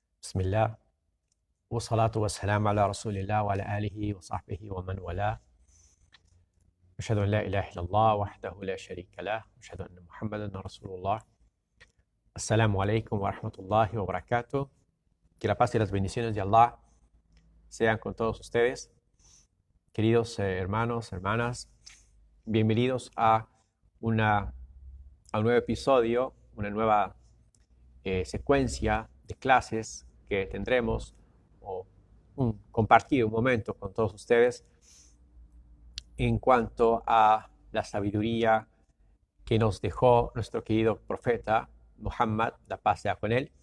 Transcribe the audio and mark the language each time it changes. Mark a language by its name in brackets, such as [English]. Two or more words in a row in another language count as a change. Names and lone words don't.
[Arabic] بسم الله والصلاة والسلام على رسول الله وعلى آله وصحبه ومن والاه. أشهد أن لا إله إلا الله وحده لا شريك له وأشهد أن محمدا رسول الله. السلام عليكم ورحمة الله وبركاته. [Spanish] Que la paz y las bendiciones de Allah sean con todos ustedes. Queridos hermanos, hermanas, bienvenidos a un nuevo episodio, una nueva secuencia de clases que tendremos o compartir un momento con todos ustedes en cuanto a la sabiduría que nos dejó nuestro querido profeta Muhammad, la paz sea con él.